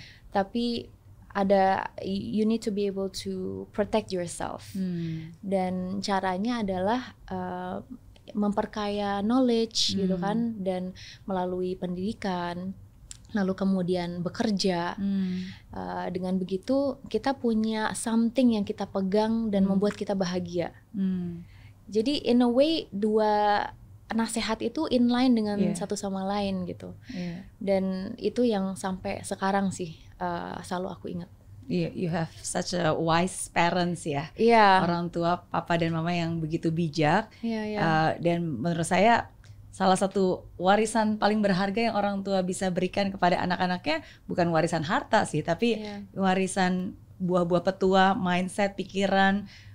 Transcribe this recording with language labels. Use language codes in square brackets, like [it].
[id] Tapi [en] you need to be able to protect yourself. [id] Dan caranya adalah memperkaya knowledge gitu kan, dan melalui pendidikan, lalu kemudian bekerja. Dengan begitu kita punya something yang kita pegang dan membuat kita bahagia. Jadi [en] in a way [id] dua nasihat itu inline dengan satu sama lain gitu. Dan itu yang sampai sekarang sih selalu aku ingat. [en] You have such a wise parents ya. [id] Orang tua papa dan mama yang begitu bijak. Dan menurut saya salah satu warisan paling berharga yang orang tua bisa berikan kepada anak-anaknya bukan warisan harta sih, tapi warisan buah-buah petua, mindset, pikiran.